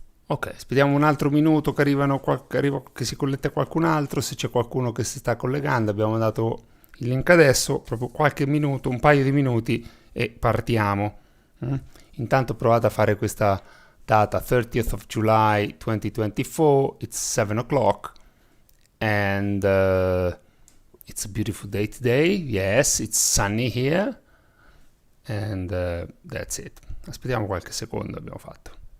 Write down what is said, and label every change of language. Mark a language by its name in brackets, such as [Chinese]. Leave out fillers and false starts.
[Italian] Ok, aspettiamo un altro minuto che si collega qualcun altro. Se c'è qualcuno che si sta collegando, abbiamo dato il link adesso, proprio qualche minuto, un paio di minuti e partiamo. Intanto provate a fare questa data, [English] 30th of July 2024, it's 7 o'clock and it's a beautiful day today. Yes, it's sunny here and that's it. [Italian] Aspettiamo qualche secondo, abbiamo fatto.